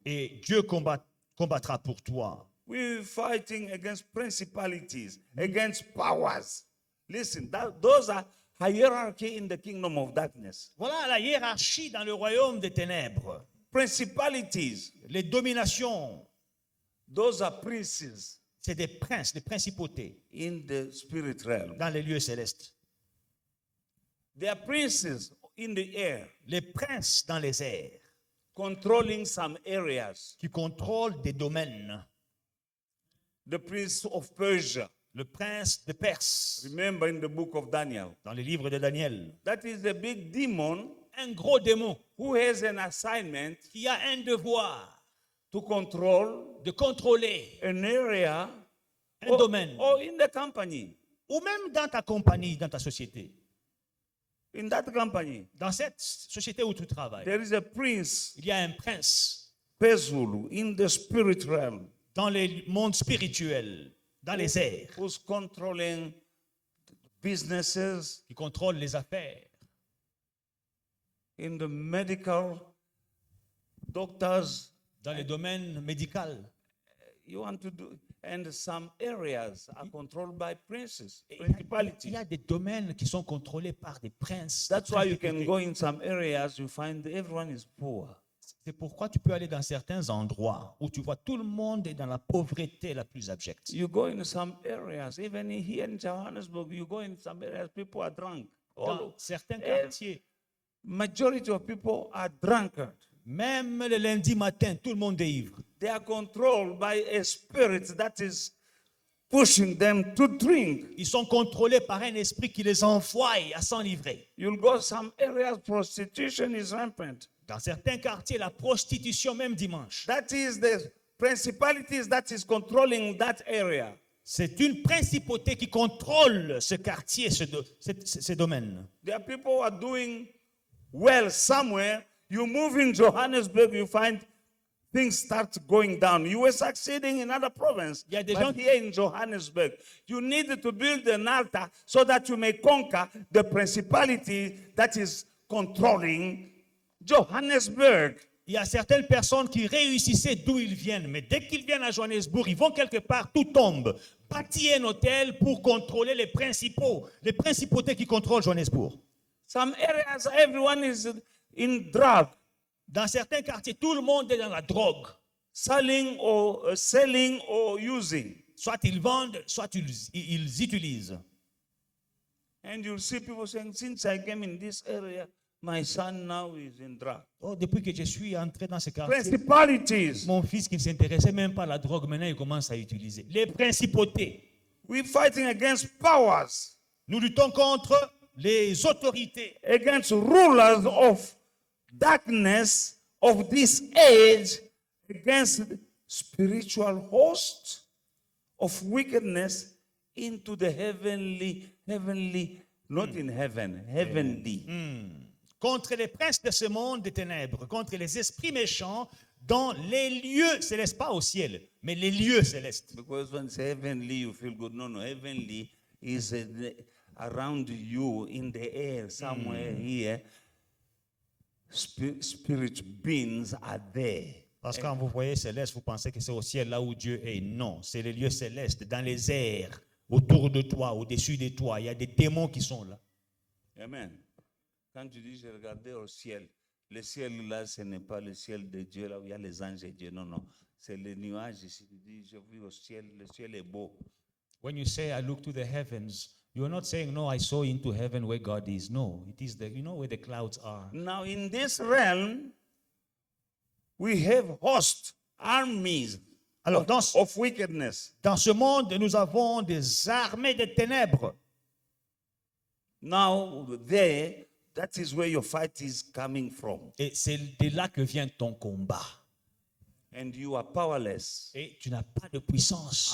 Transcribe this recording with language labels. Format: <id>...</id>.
<fr>Et Dieu combattra pour toi.</fr> <en>We're fighting against principalities, against powers. Listen, those are hierarchy in the kingdom of darkness.</en> <fr>Voilà la hiérarchie dans le royaume des ténèbres.</fr> <en>Principalities,</en> <fr>Les dominations,</fr> <en>those are princes</en> <fr>c'est des princes, des principautés</fr> <en>in the spirit realm.</en> <fr>dans les lieux célestes.</fr> <en>They are princes in the air,</en> <fr>Les princes dans les airs</fr> <en>controlling some areas.</en> <fr>qui contrôlent des domaines.</fr> <en>The prince of Persia,</en> <fr>Le prince de Perse,</fr> <en>remember in the book of Daniel,</en> <fr>dans les livres de Daniel.</fr> <en>that is the big demon</en> <fr>Un gros démon</fr> <en>who has an assignment</en> <fr>qui a un devoir</fr> <en>to control</en> <fr>de contrôler</fr> <en>an area</en> <fr>un domaine.</fr> <en>or in the company.</en> <fr>Ou même dans ta compagnie, dans ta société.</fr> <en>In that company,</en> <fr>Dans cette société où tu travailles,</fr> <en>there is a prince,</en> <fr>il y a un prince</fr> <en>Pezulu, in the spirit realm,</en> <fr>dans les mondes spirituels, dans les airs,</fr> <en>who's controlling businesses,</en> <fr>qui contrôle les affaires.</fr> <en>in the medical, doctors.</en> <fr>Dans les domaines médicaux.</fr> <en>You want to do, and some areas are controlled by princes,</en> <fr>Il</fr> <en>principalities.</en> <fr>y a des domaines qui sont contrôlés par des princes.</fr> <en>That's why you can</en> <fr>principautés.</fr> <en>go in some areas, you find everyone is poor.</en> <fr>C'est pourquoi tu peux aller dans certains endroits où tu vois tout le monde est dans la pauvreté la plus abjecte.</fr> <en>You go in some areas, even here in Johannesburg, you go in some areas, people are drunk.</en> <fr>Dans certains Eh, quartiers,</fr> <en>Majority of people are drunkard.</en> <fr>même le lundi matin, tout le monde est ivre.</fr> <en>They are controlled by a spirit that is pushing them to drink.</en> <fr>Ils sont contrôlés par un esprit qui les envoie à s'enivrer.</fr> <en>You'll go some areas, prostitution is rampant.</en> <fr>Dans certains quartiers, la prostitution, même dimanche.</fr> <en>That is the principalities that is controlling that area.</en> <fr>C'est une principauté qui contrôle ce quartier, ce domaine.</fr> <en>There are people who are doing well somewhere. You move in Johannesburg, you find things start going down. You were succeeding in other province,</en> <fr>Il y a des</fr> <en>but</en> <fr>gens-</fr> <en>here in Johannesburg, you need to build an altar so that you may conquer the principality that is controlling Johannesburg.</en> <fr>Il y a certaines personnes qui réussissaient d'où ils viennent, mais dès qu'ils viennent à Johannesburg, ils vont quelque part, tout tombe. Bâtir un hôtel pour contrôler les principautés qui contrôlent Johannesburg.</fr> <en>Some areas, everyone is in drug,</en> <fr>Dans certains quartiers, tout le monde est dans la drogue.</fr> <en>selling or using.</en> <fr>Soit ils vendent, soit ils utilisent.</fr> <en>And you'll see people saying, since I came in this area, my son now is in drug.</en> <fr>Oh, depuis que je suis entré dans ce quartier,</fr> <en>Principalities.</en> <fr>mon fils qui ne s'intéressait même pas à la drogue, maintenant il commence à utiliser. Les principautés.</fr> <en>We're fighting against powers,</en> <fr>Nous luttons contre les autorités,</fr> <en>against rulers of darkness of this age, against spiritual hosts of wickedness into the heavenly, not in heaven, heavenly.</en> <fr>contre les princes de ce monde des ténèbres, contre les esprits méchants dans les lieux célestes, pas au ciel, mais les lieux célestes.</fr> <en>Because when you say heavenly, you feel good. No, heavenly is around you in the air, somewhere here. Spirit beings are there.</en> <fr>Parce que quand vous voyez céleste, vous pensez que c'est au ciel là où Dieu est. Non, c'est les lieux célestes, dans les airs, autour de toi, au-dessus de toi. Il y a des démons qui sont là.</fr> <en>Amen.</en> <fr>Quand tu dis, j'ai regardé au ciel, le ciel là, ce n'est pas le ciel de Dieu, là où il y a les anges et Dieu. Non, non. C'est les nuages ici. Tu dis, j'ai vu au ciel, le ciel est beau.</fr> <en>When you say, I look to the heavens, you are not saying, no, I saw into heaven where God is. No, it is the, you know where the clouds are. Now, in this realm, we have hosts, armies</en> <fr>Alors,</fr> <en>of wickedness.</en> <fr>dans ce monde, nous avons des armées de ténèbres.</fr> <en>Now, there, that is where your fight is coming from.</en> <fr>Et c'est de là que vient ton combat.</fr> <en>And you are powerless</en> <fr>Et tu n'as pas de puissance</fr>